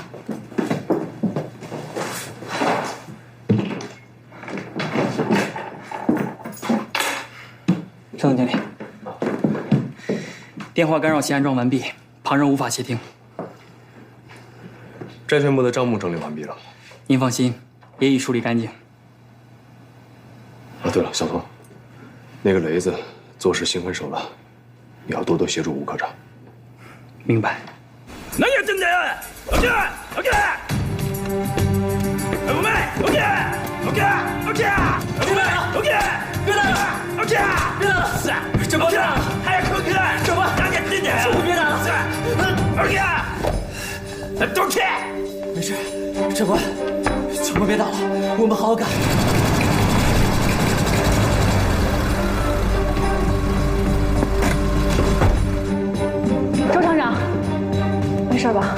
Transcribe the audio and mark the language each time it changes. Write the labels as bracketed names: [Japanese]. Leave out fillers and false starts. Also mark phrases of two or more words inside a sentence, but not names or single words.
[Chinese] 程总经理，电话干扰器安装完毕，旁人无法窃听。债权部的账目整理完毕了。您放心，也已处理干净。对了，小童，那个雷子做事心狠手辣，你要多多协助吴科长。明白。 [Japanese] 何やってんだよ！起きろ！起きろ！お前！起きろ！起きろ！起きろ！お前！起きろ！ [Chinese] 别打了！ [Japanese] 起きろ！ [Chinese] 别打了！怎么了？ [Japanese] 早く起きろ！ [Chinese] 什么？ [Japanese] 何やってんだよ！ [Chinese] 别打了！ [Japanese] 起きろ！ [Chinese] 都起！没事， 长官，长官别打了，我们好好干。周厂长，没事吧？